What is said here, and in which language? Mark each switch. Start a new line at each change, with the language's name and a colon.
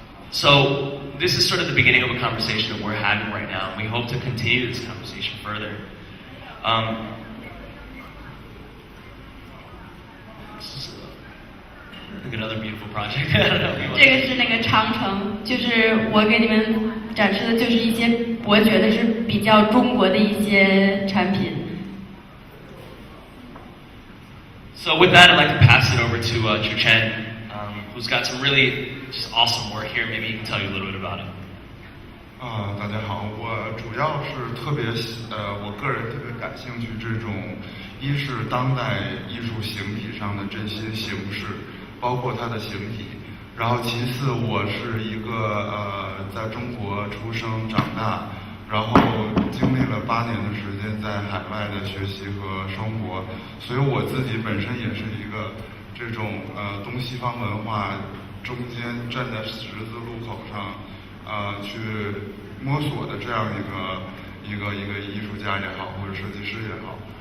English: So this is sort of the beginning of a conversation that we're having right now. We hope to continue this conversation further. This is like another beautiful project.
Chinese: 这个是那个长城，就是我给你们展示的，就是一些我觉得是比较中国的一些产品。
English: So with that, I'd like to pass it over to Chu Chen, who's got some really just awesome work here. Maybe he can tell you a little bit about it.
Chinese: 大家好，我主要是我个人特别感兴趣这种，一是当代艺术形体上的这些形式，包括它的形体。然后其次，我是一个在中国出生长大，然后经历了8年的时间在海外的学习和生活，所以我自己本身也是一个这种东西方文化中间站在十字路口上去摸索的这样一个艺术家也好，或者设计师也好。